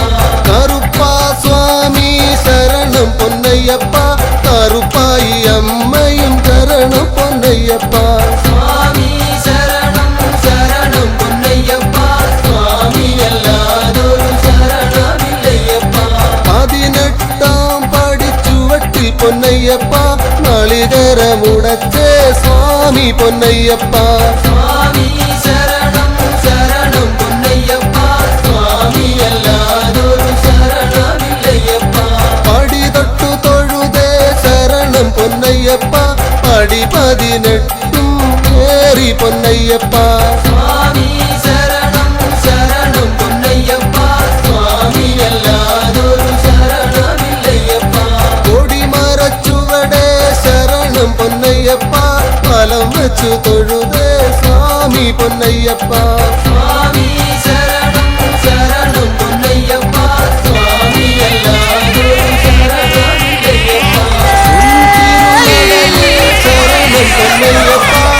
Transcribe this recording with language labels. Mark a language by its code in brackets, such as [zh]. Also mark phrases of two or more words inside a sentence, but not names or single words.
[ml] കറുപ്പ സ്വാമി ശരണം പൊന്നയ്യപ്പ കറുപ്പായി അമ്മയും ശരണം പൊന്നയ്യപ്പ [ta] சுவாமி சரணம் சரணம் பொன்னையப்பா சுவாமி அல்லாதொரு சரணமில்லையப்பா [ml] 18 പടി ചുവട്ടിൽ പൊന്നയ്യപ്പ നാളികേരമുടച്ചേ സ്വാമി പൊന്നയ്യപ്പ [ta] சுவாமி சரணம் சரணம் பொன்னையப்பா சுவாமி அல்லாதொரு சரணமில்லையப்பா [ml] പടി തൊട്ടു തൊഴുതേ ശരണം പൊന്നയ്യപ്പ പടി 18 ഏറി പൊന്നയ്യപ്പ [ta] சுவாமி சரணம் சரணம் பொன்னையப்பா சுவாமி அல்லாதொரு சரணமில்லையப்பா [ml] കൊടിമരച്ചുവടേ ശരണം പൊന്നയ്യപ്പ ഫലം വെച്ചു തൊഴുതേ സ്വാമി പൊന്നയ്യപ്പ [ta] சுவாமி சரணம் சரணம் பொன்னையப்பா சுவாமி அல்லாதொரு சரணமில்லையப்பா [ml] ശരണം പൊന്നയ്യപ്പ